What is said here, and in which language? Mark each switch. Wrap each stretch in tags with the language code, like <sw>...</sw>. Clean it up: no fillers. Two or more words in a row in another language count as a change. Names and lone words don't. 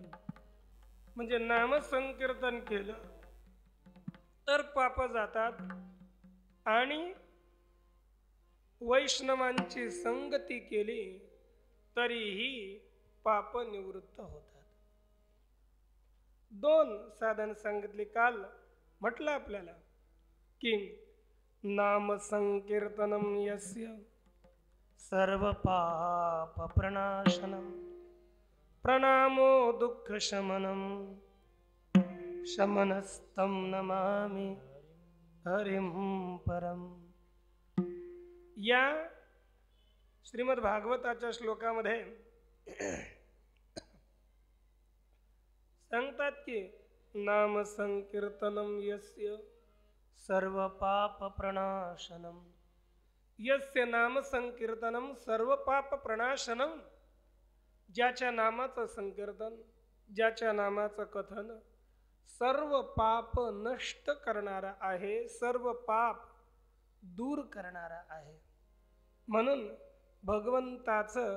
<mr>म्हणजे नामसंकीर्तन केलं तर पाप जातात आणि वैष्णवांची संगती केली तरीही पाप निवृत्त होतात. दोन साधन सांगितले. काल म्हटलं आपल्याला की</mr> <sa>नाम संकीर्तनम यस्य सर्व पाप प्रणाशनम, प्रणामो दुःख शमनम, शमनस्तं नमामि हरिं परम.</sa> <mr>या श्रीमद भागवताच्या श्लोकामध्ये सांगतात की</mr> <sa>नाम संकीर्तनम यस्य, सर्व पाप प्रणाशनम, यस्य नाम संकीर्तनम सर्व पाप प्रणाशनम.</sa> <mr>ज्याच्या नामाचं संकीर्तन, ज्याच्या नामाचं कथन सर्व पाप नष्ट करणारा आहे, सर्व पाप दूर करणारा आहे. म्हणून भगवंताचं</mr>